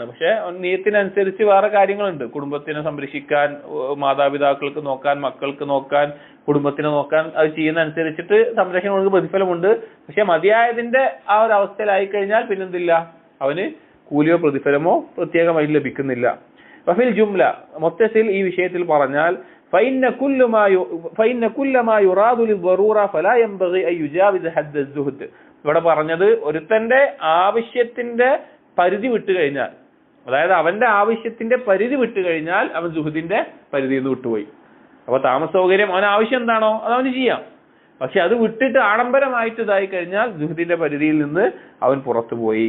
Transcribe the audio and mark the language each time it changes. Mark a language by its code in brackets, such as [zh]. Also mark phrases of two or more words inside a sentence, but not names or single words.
[ml] പക്ഷെ നിയത്തിനനുസരിച്ച് വേറെ കാര്യങ്ങളുണ്ട്, കുടുംബത്തിനെ സംരക്ഷിക്കാൻ, മാതാപിതാക്കൾക്ക് നോക്കാൻ, മക്കൾക്ക് നോക്കാൻ, കുടുംബത്തിനെ നോക്കാൻ, അത് ചെയ്യുന്ന അനുസരിച്ചിട്ട് സംരക്ഷണം പ്രതിഫലമുണ്ട്. പക്ഷെ മതിയായതിന്റെ ആ ഒരു അവസ്ഥയിലായി കഴിഞ്ഞാൽ പിന്നെന്തില്ല, അവന് കൂലിയോ പ്രതിഫലമോ പ്രത്യേകമായി ലഭിക്കുന്നില്ല. [ar] وفي الجملة, [ml] മൊത്തത്തിൽ ഈ വിഷയത്തിൽ പറഞ്ഞാൽ [ar] فإن كل ما يراد للضرورة فلا ينبغي أن يجاوز حد الزهد, [ml] ഇവിടെ പറഞ്ഞത് ഒരുത്തന്റെ ആവശ്യത്തിന്റെ പരിധി വിട്ടു കഴിഞ്ഞാൽ, അതായത് അവന്റെ ആവശ്യത്തിന്റെ പരിധി വിട്ടു കഴിഞ്ഞാൽ അവൻ സുഹൃത്തിന്റെ പരിധിയിൽ നിന്ന് വിട്ടുപോയി. അപ്പൊ താമസ സൗകര്യം അവൻ ആവശ്യം എന്താണോ അത് അവന് ചെയ്യാം. പക്ഷെ അത് വിട്ടിട്ട് ആഡംബരമായിട്ട് ഇതായി കഴിഞ്ഞാൽ സുഹൃത്തിന്റെ പരിധിയിൽ നിന്ന് അവൻ പുറത്തുപോയി.